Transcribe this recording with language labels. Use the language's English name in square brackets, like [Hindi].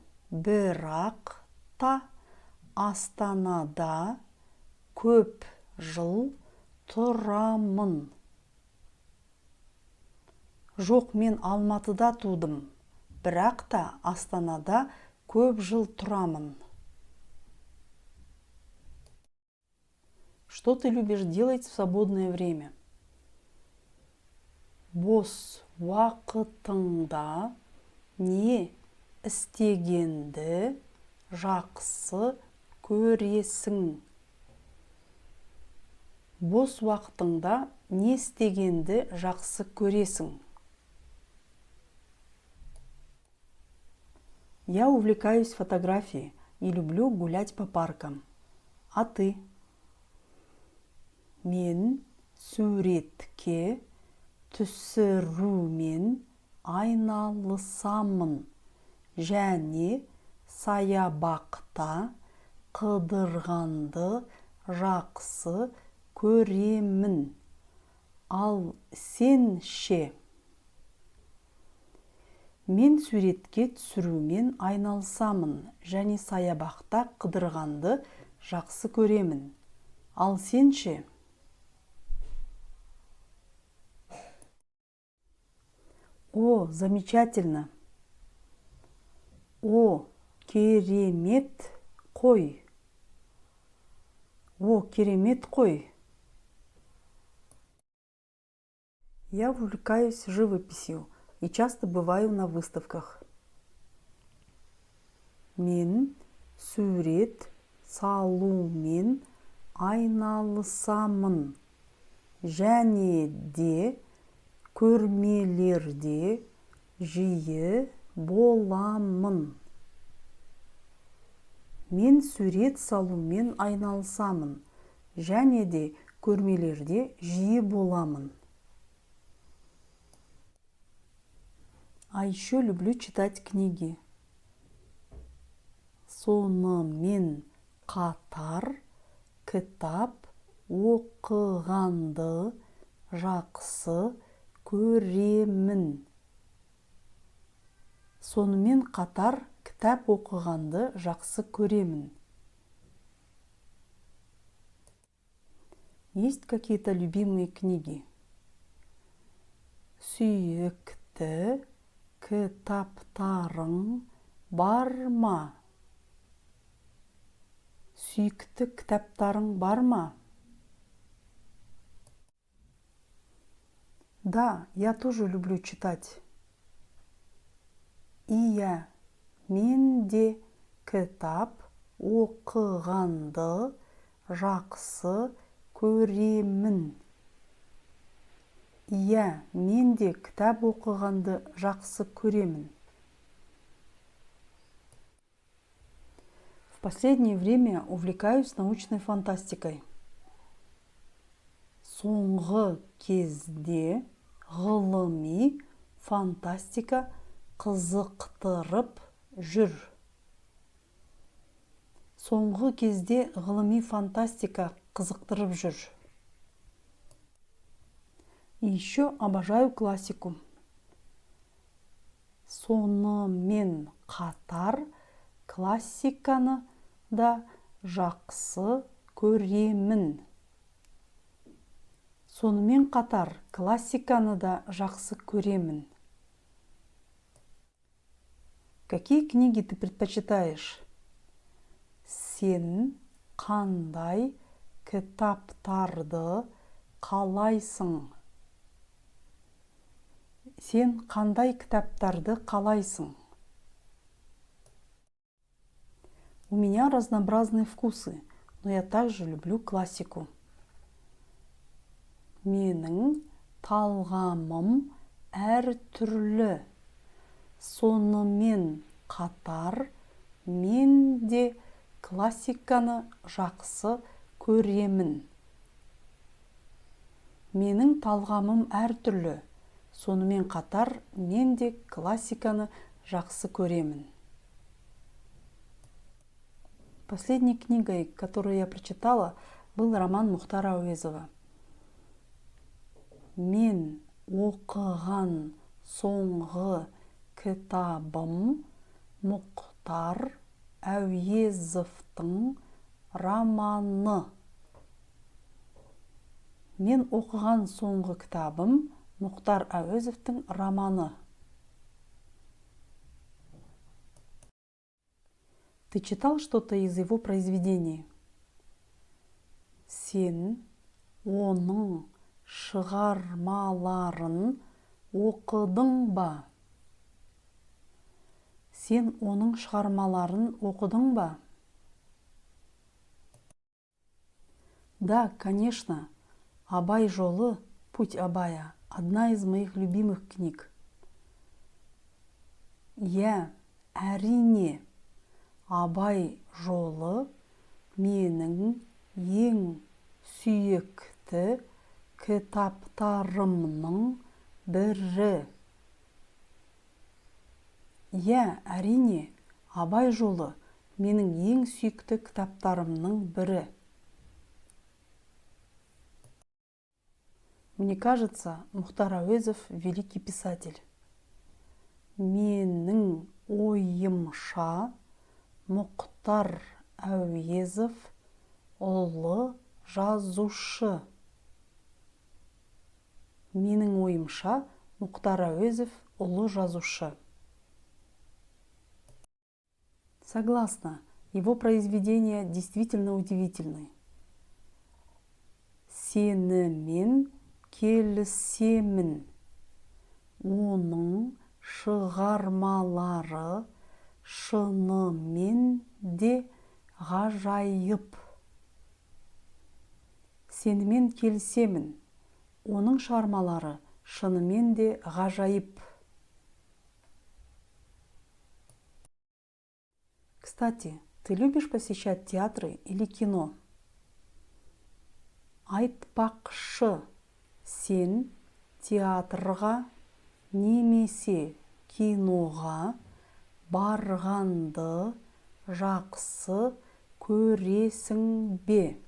[Kazakh] Бірақ та Астанада көп жыл тұрамын. Жоқ, мен Алматыда тудым. Бірақ та Астанада көп жыл тұрамын. [Russian] Что ты любишь делать в свободное время? [Kazakh] Бос уақытыңда не істегенді жақсы көресің? Бос уақытыңда не істегенді жақсы көресің? [Russian] Я увлекаюсь фотографией и люблю гулять по паркам. А ты? [Kazakh] Мен суретке түсірумен айналысамын және саябақта қыдырғанды жақсы көремін. Ал сен ше? Мен суретке түсірумен айналысамын және саябақта қыдырғанды жақсы көремін. Ал сен ше? [Russian] О, замечательно! [Kazakh] О, керемет қой! О, керемет қой! [Russian] Я увлекаюсь живописью и часто бываю на выставках. [Kazakh] Мен сурет салумен айналысамын және де көрмелерде жиі боламын. Мен сурет салумен айналысамын және де көрмелерде жиі боламын. [Russian] А еще люблю читать книги. [Kazakh] Сонымен қатар кітап оқығанды жақсы көремін. Сонымен қатар кітап оқығанды жақсы көремін. [Russian] Есть какие-то любимые книги? [Kazakh] Сүйікті кітаптарың бар ма? Сүйікті кітаптарың бар ма? [Russian] Да, я тоже люблю читать. [Kazakh] Иә, мен де кітап оқығанды жақсы көремін. Иә, мен де кітап оқығанды жақсы көремін. [Russian] В последнее время увлекаюсь научной фантастикой. [Kazakh] Соңғы кезде ғылыми фантастика қызықтырып жүр. Соңғы кезде ғылыми фантастика қызықтырып жүр. [Russian] И еще обожаю классику. [Kazakh] Сонымен қатар классиканы да жақсы көремін. Сонымен қатар классиканы да жақсы көремін. [Russian] Какие книги ты предпочитаешь? [Kazakh] Сен қандай кітаптарды қалайсың? Сен қандай кітаптарды қалайсың? [Russian] У меня разнообразные вкусы, но я также люблю классику. [Kazakh] Менің талғамым әр түрлі. Сонымен қатар мен де классиканы жақсы көремін. Менің талғамым әр түрлі. Сонымен қатар мен де классиканы жақсы көремін. [Russian] Последней книгой, которую я прочитала, был роман Мухтара Әуезова. [Kazakh] Мен оқыған соңғы кітабым Мұхтар Әуезовтың романы. Мен оқыған соңғы кітабым Мұхтар Әуезовтың романы. [Russian] Ты читал что-то из его произведений? [Kazakh] Сен оның шығармаларын оқыдың ба? Сен оның шығармаларын оқыдың ба? [Russian] Да, конечно. Абай жолы «Путь Абая» – одна из моих любимых книг. [Kazakh] Я, әрине, Абай жолы менің ең сүйікті кітаптарымның бірі. Я, әрине, Абай жолы менің ең сүйікті кітаптарымның бірі. [Russian] Мне кажется, Мухтар Әуезов великий писатель. [Kazakh] Менің ойымша, Мұхтар Әуезов ұлы жазушы. Менің ойымша, Мұхтар Әуезов ұлы жазушы. [Russian] Согласна, его произведения действительно удивительны. [Kazakh] Сенімен келісемін. Оның шығармалары шынымен де ғажайып. Сенімен келісемін. Оның шығармалары шынымен де ғажайып. [Russian] Кстати, ты любишь посещать театры или кино? [Kazakh] Айтпақшы, сен театрға немесе киноға барғанды жақсы көресің бе?